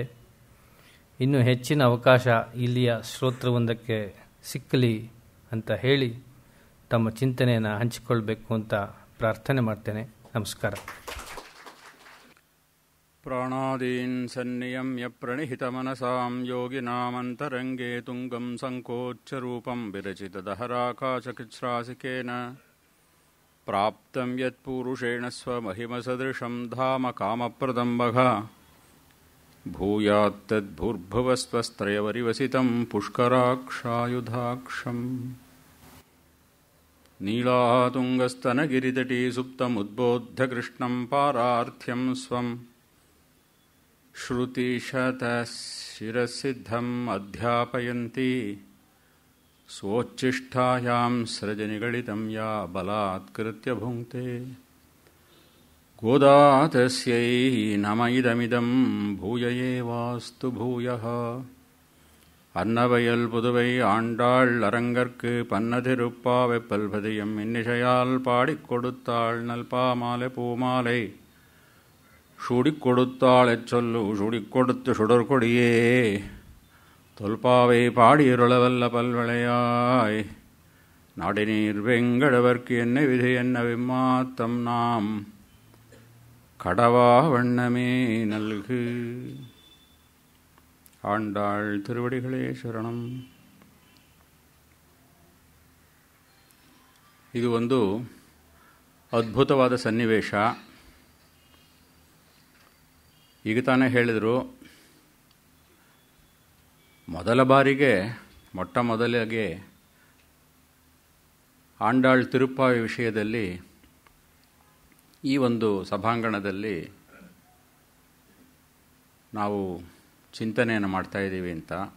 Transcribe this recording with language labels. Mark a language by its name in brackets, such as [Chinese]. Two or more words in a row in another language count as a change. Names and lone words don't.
[Kannada] ಇನ್ನು ಹೆಚ್ಚಿನ ಅವಕಾಶ ಇಲ್ಲಿಯ ಶ್ರೋತೃವೃಂದಕ್ಕೆ ಸಿಕ್ಕಲಿ ಅಂತ ಹೇಳಿ ತಮ್ಮ ಚಿಂತನೆಯನ್ನು ಹಂಚಿಕೊಳ್ಬೇಕು ಅಂತ ಪ್ರಾರ್ಥನೆ ಮಾಡ್ತೇನೆ. ನಮಸ್ಕಾರ. [Sanskrit] ಪ್ರಾಣಾದೀನ್ ಸನ್ನಿಯಮ್ಯ ಪ್ರಣಿಹಿತಮನಸಾಂ ಯೋಗಿನಾಮಂತರಂಗೇ ತುಂಗಂ ಸಂಕೋಚ್ಯರೂಪಂ ವಿರಚಿತದಹರಾಕಾಶಕೃಚ್ಛ್ರಾಸಿಕೇನ ಪ್ರಾಪ್ತಂ ಯತ್ಪೂರುಷೇಣ ಸ್ವಮಹಿಮಸದೃಶಂ ಧಾಮ ಕಾಮಪ್ರದಂ ಬಘ ಭೂಯಾತ್ತದ್ಭುರ್ಭುವಸ್ವಸ್ತ್ರಯವರಿವಸಿತಂ ಪುಷ್ಕರಾಕ್ಷಾಯುಧಾಕ್ಷಂ ನೀಳಾತುಂಗಸ್ತನಗಿರಿತಟೀ ಸುಪ್ತಮುದ್ಬೋಧ್ಯ ಕೃಷ್ಣಂ ಪಾರಾರ್ಥ್ಯಂ ಸ್ವಂ ಶ್ರುತಿಶತಶಿರಸಿದ್ಧಂ ಅಧ್ಯಾಪಯಂತಿ ಸ್ವೋಚ್ಚಿಷ್ಟಾಯಾಂ ಸೃಜನಿಗಳಿತಂ ಯಾ ಬಲಾತ್ಕೃತ್ಯ ಭುಂಕ್ತೆ ಗೋದಾ ತಸ್ಯೈ ನಮ ಇದಮಿದಂ ಭೂಯ ಏವಾಸ್ತು ಭೂಯಃ. [Tamil] அன்னவயல் புதுவை ஆண்டாள் அரங்கற்கு பன்னதிருப்பாவை பல்பதியம் இன்னிசையால் பாடிக் கொடுத்தாள் நல்பாமாலை பூமாலை சூடிக் கொடுத்தாளைச் சொல்லு சூடிக் கொடுத்து சுடர்கொடியே தொல்பாவை பாடியிருளவல்ல பல்வளையாய் நாடினீர் வெங்கடவர்க்கு என்ன விதி என்ன விம்மாத்தம் நாம் கடவா வண்ணமே நல்கு. ஆண்டாள் திருவடிகளே ಶರಣಂ. [Kannada] ಇದು ಒಂದು ಅದ್ಭುತವಾದ ಸನ್ನಿವೇಶ. ಈಗ ತಾನೇ ಹೇಳಿದರು, ಮೊದಲ ಬಾರಿಗೆ ಮೊಟ್ಟ ಮೊದಲಿಗೆ ಆಂಡಾಳ್ ತಿರುಪ್ಪಾವಿ ವಿಷಯದಲ್ಲಿ ಈ ಒಂದು ಸಭಾಂಗಣದಲ್ಲಿ ನಾವು ಚಿಂತನೆಯನ್ನು ಮಾಡ್ತಾ ಇದ್ದೀವಿ ಅಂತ.